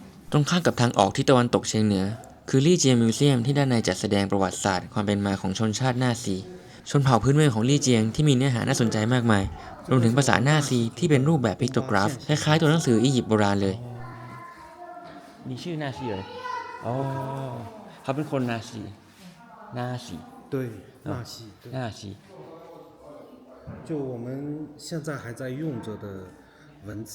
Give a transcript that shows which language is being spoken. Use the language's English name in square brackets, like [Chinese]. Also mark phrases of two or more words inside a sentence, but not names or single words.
[Thai] ตรงข้ามกับทางออกทิศตะวันตกเฉียงเหนือคือลี่เจียงมิวเซียมที่ด้านในจัดแสดงประวัติศาสตร์ความเป็นมาของชนชาติหน้าซีชนเผ่าพื้นเมืองของลี่เจียงที่มีเนื้อหาน่าสนใจมากมายรวมถึงภาษาหน้าซีที่เป็นรูปแบบพิกโตกราฟคล้ายๆตัวหนังสืออียิปต์โบราณเลยมีชื่อนาซีเลยอ๋อเขาเป็นคนนาซี [Chinese] 对，纳西，对， [Thai] นาซี [Chinese] 就我们现在还在用着的文字。